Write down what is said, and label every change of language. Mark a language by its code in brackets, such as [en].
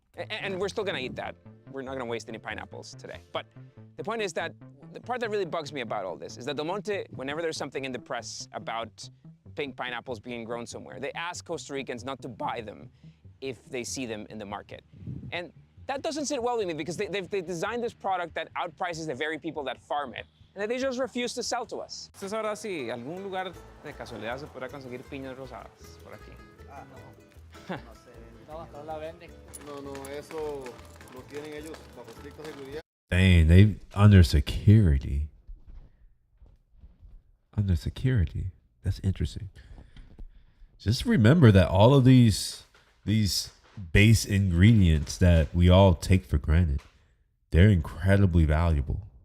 [en] And we're still gonna eat that. We're not gonna waste any pineapples today. But the point is that the part that really bugs me about all this is that Del Monte, whenever there's something in the press about pink pineapples being grown somewhere, they ask Costa Ricans not to buy them if they see them in the market. And that doesn't sit well with me because they designed this product that outprices the very people that farm it. and that they just refuse to sell to us. [es] ¿Usted sabrá si algún lugar de casualidad se podrá conseguir piñas rosadas por aquí? No, eso lo tienen ellos bajo estricta seguridad. [en] Dang, they under security. Under security. That's interesting. Just remember that all of these base ingredients that we all take for granted, they're incredibly valuable.